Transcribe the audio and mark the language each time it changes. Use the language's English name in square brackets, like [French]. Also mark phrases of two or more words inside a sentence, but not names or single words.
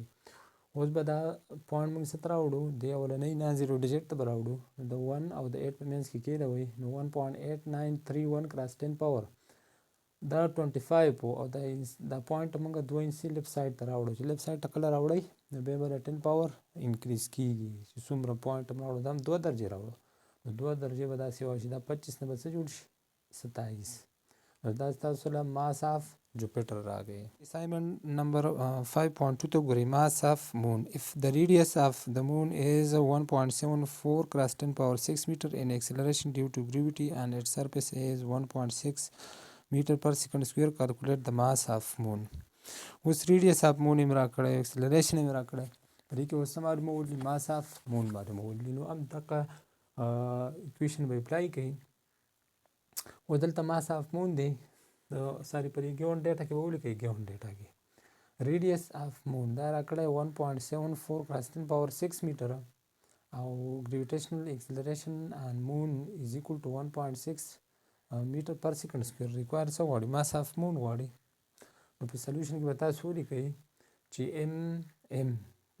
[Pashto] اوس به دا پوینټ موږ څه ته راوړو؟ دې اولنۍ [English] non zero digit [Pashto] ته به راوړو، نو د 1 او د 8 په منځ کې کېدوئ، نو 1.8931 [English] cross 10 power [Pashto] دا 25 او دا پوینټ موږ 2 انچي [English] left side [Pashto] ته راوړو. چې [English] left side [Pashto] ته کله راوړئ، نو بیا به د 10 پاور انکریز کېږي، چې څومره پوینټ هم راوړو، دا هم 2 درجې راوړو، نو 2 درجې به داسې واشي، دا 25 نه به څه جوړ شي؟ 27. نو دا ستاسو له [English] mass of Jupiter [Pashto] راغی. [English] Assignment number 5.2 [Pashto] ته ګورئ. [English] mass of moon. If the radius of the moon is 1.74 cross 10 power 6 meter and acceleration due to gravity and its surface is 1.6 meter per second square, calculate the mass of moon. [Pashto] اوس [English] radius of moon [Pashto] یې راکړی، acceleration یې راکړی، په دې کې اوس څه معلومولی؟ [English] mass of moon [Pashto] معلومولی. نو هم دغه equation به اپلای کوي. اوس دلته [English] mass of moon [Pashto] دی، ساري په دې [English] given data [Pashto] کې به ولیکئ، [English] given data [Pashto] کې [English] radius of moon [Pashto] دا راکړی 1.74 [English] cross 10 power [Pashto] 6 میټره، او [English] gravitational acceleration on moon is equal to 1.6 meter per second square require [Pashto] څه غواړي [English] mass of moon [Pashto] غواړي نو په سلیوشن کې به تاسو ولیکئ چې ام په